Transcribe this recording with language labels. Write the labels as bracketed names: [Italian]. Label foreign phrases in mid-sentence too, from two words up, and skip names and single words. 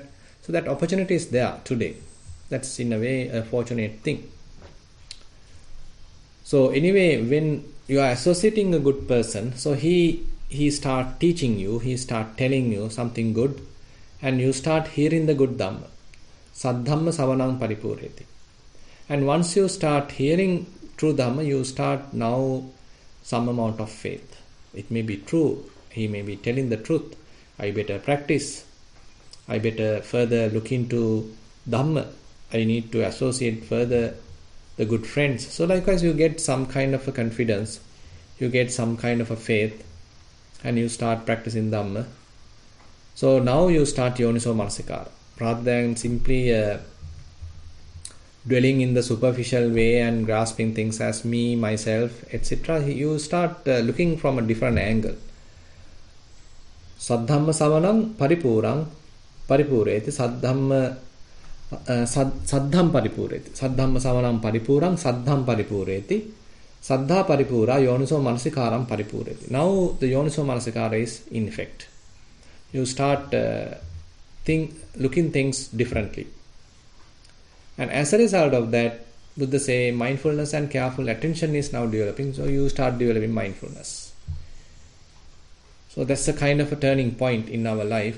[English] So that opportunity is there today. That's in a way a fortunate thing. So anyway, when you are associating a good person, so he start teaching you, he start telling you something good, and you start hearing the good Dhamma. [Pali] Saddhamma savanang paripureti. [English] And once you start hearing true Dhamma, you start now some amount of faith. It may be true, he may be telling the truth. I better practice. I better further look into Dhamma. I need to associate further the good friends. So likewise you get some kind of a confidence, you get some kind of a faith, and you start practicing Dhamma. So now you start [Pali] yoniso manasikara. [English] Rather than simply dwelling in the superficial way and grasping things as me, myself, etc., you start looking from a different angle. [Pali] Saddhamma savanam paripureti saddhamma saddham paripureti. Saddhamma savanam paripurang saddham paripureti. Saddha paripura yoniso manasikaram paripureti. [English] Now the [Pali] yoniso manasikara [English] is in effect. You start looking things differently. And as a result of that, Buddha say mindfulness and careful attention is now developing. So you start developing mindfulness. So that's a kind of a turning point in our life.